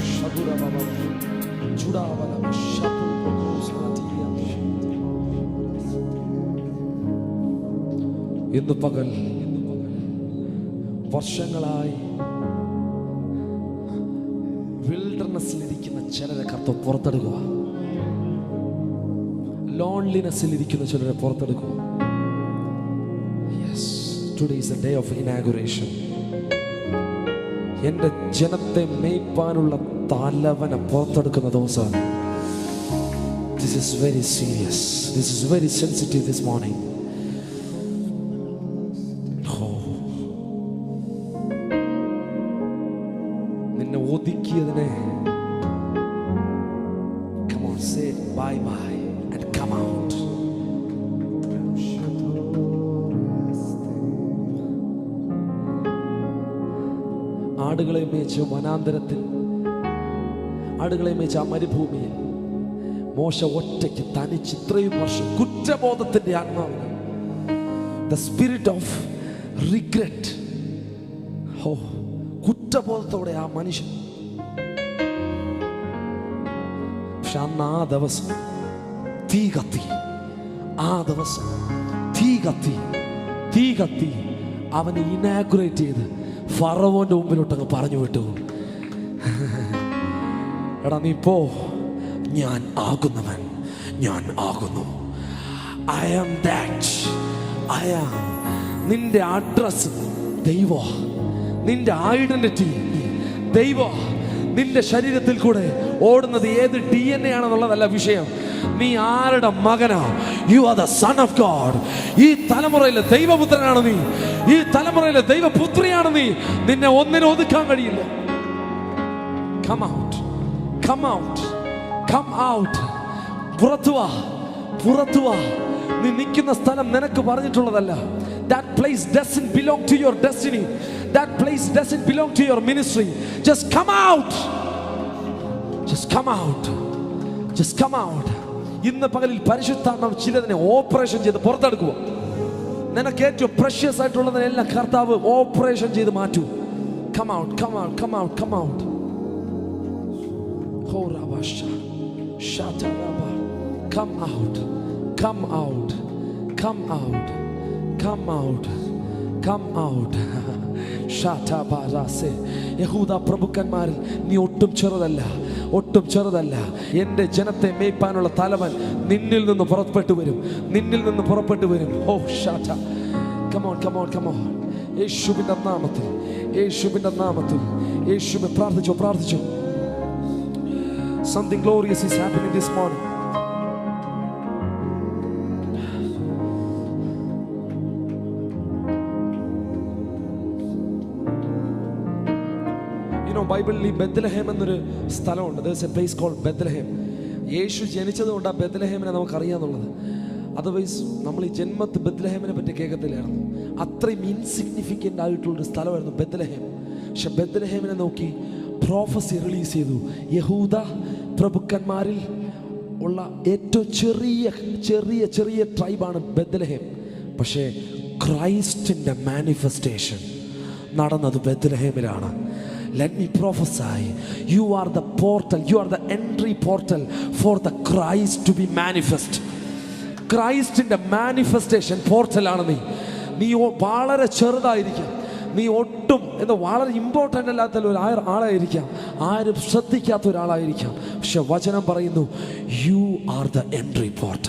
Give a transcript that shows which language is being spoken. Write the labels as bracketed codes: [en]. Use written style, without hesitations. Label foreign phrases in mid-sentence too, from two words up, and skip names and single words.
[ml] ഇന്ന് പകൽ വർഷങ്ങളായി വിൽഡർനെസ്സിലിരിക്കുന്ന ചിലരെ കർത്താവ് പുറത്തെടുക്കുക. ലോൺലിനെസ്സിലിരിക്കുന്ന ചിലരെ പുറത്തെടുക്കുക. [en] Yes, today is a day of inauguration. [ml] എൻ്റെ ജനത്തെ മേയ്പ്പാനുള്ള തലവനെ പുറത്തെടുക്കുന്ന ദിവസമാണ്. [en] This is very serious. This is very sensitive this morning. [ml] നിന്നെ ഒതുക്കിയതിനെ, [en] come on, say bye bye and come out. [ml] ആടുകളെ മേച്ച് വനാന്തരത്തിൽ, ആടുകളെ മേച്ച് ആ മരുഭൂമിയിൽ മോശ ഒറ്റയ്ക്ക് തനിച്ച് ഇത്രയും വർഷം കുറ്റബോധത്തിന്റെ ആത്മാവിന്, [en] the spirit of regret, [ml] കുറ്റബോധത്തോടെ ആ മനുഷ്യൻ. പക്ഷെ അന്ന് ആ ദിവസം തീ കത്തി, ആ ദിവസം തീ കത്തി അവനെ ഇനാഗുറേറ്റ് ചെയ്ത് ഫറവോന്റെ മുമ്പിലോട്ടങ്ങ് പറഞ്ഞു വിട്ടു. എടാ നീ പോ, ഞാൻ ആകുന്നവൻ, ഞാൻ ആകുന്നു. [en] I am that I am. [ml] നിന്റെ അഡ്രസ് ദൈവ, നിന്റെ ഐഡന്റിറ്റി ദൈവ. നിന്റെ ശരീരത്തിൽ കൂടെ ഓടുന്നത് ഏത് DNA ആണെന്നുള്ളതല്ല വിഷയം. നീ ആരുടെ മകനാ? [en] you are the son of God. [ml] ഈ തലമുറയിലെ ദൈവപുത്രനാണ് നീ. ഈ തലമുറയിലെ ദൈവപുത്രിയാണ് നീ. നിന്നെ ഒന്നിനും ഒതുക്കാൻ കഴിയില്ല. [en] Come out, come out, come out. [ml] പുറത്തു വാ. നീ നിൽക്കുന്ന സ്ഥലം നിനക്ക് പറഞ്ഞിട്ടുള്ളതല്ല. [en] That place doesn't belong to your destiny. That place doesn't belong to your ministry. Just come out. Just come out. Just come out. [ml] ഇന്ന് പകലിൽ പരിശുദ്ധാത്മാവ് ചിലതിനെ ഓപ്പറേഷൻ ചെയ്ത് പുറത്തെടുക്കുക. നിനക്ക് ഏറ്റവും പ്രഷ്യസ് ആയിട്ടുള്ളതിനെല്ലാം കർത്താവ് ഓപ്പറേഷൻ ചെയ്ത് മാറ്റൂ. [en] Come out, come out, come out, come out. Come out, come out, come out, come out, come out. [ml] യഹൂദ പ്രഭുക്കന്മാരിൽ നീ ഒട്ടും ചെറുതല്ല. എൻ്റെ ജനത്തെ മേയ്പ്പാനുള്ള തലവൻ നിന്നിൽ നിന്ന് പുറപ്പെട്ടു വരും. ഓ ഷാറ്റ, [en] come on, come on, come on. [ml] യേശുവിൻ്റെ നാമത്തിൽ യേശുവേ പ്രാർത്ഥിച്ചോ. [en] Something glorious is happening this morning. [ml] ബൈബിളിൽ ഈ ബെത്ലഹേം എന്നൊരു സ്ഥലമുണ്ട്. [en] There is a place called Bethlehem. [ml] യേശു ജനിച്ചതുകൊണ്ട് ആ ബെത്ലഹേമിനെ നമുക്കറിയാന്നുള്ളത്. അതർവൈസ് നമ്മൾ ഈ ജന്മത്ത് ബെത്ലഹേമിനെ പറ്റി കേൾക്കത്തില്ലായിരുന്നു. അത്രയും ഇൻസിഗ്നിഫിക്കൻ്റ് ആയിട്ടുള്ളൊരു സ്ഥലമായിരുന്നു ബെത്ലഹേം. പക്ഷെ ബെത്ലഹേമിനെ നോക്കി [en] prophecy release [ml] ചെയ്തു. യഹൂദ പ്രഭുക്കന്മാരിൽ ഉള്ള ഏറ്റവും ചെറിയ ട്രൈബാണ് ബെത്ലഹേം. പക്ഷേ ക്രൈസ്റ്റിൻ്റെ മാനിഫെസ്റ്റേഷൻ നടന്നത് ബെത്ലഹേമിലാണ്. [en] Let me prophesy, you are the portal, you are the entry portal for the Christ to be manifest. [ml] ക്രൈസ്റ്റിൻ്റെ മാനിഫെസ്റ്റേഷൻ പോർട്ടലാണ് നീ വളരെ ചെറുതായിരിക്കാം, നീ ഒട്ടും വളരെ ഇമ്പോർട്ടൻ്റ് അല്ലാത്ത ഒരു ആളായിരിക്കാം, ആരും ശ്രദ്ധിക്കാത്ത ഒരാളായിരിക്കാം. പക്ഷെ വചനം പറയുന്നു, [en] you are the entry portal.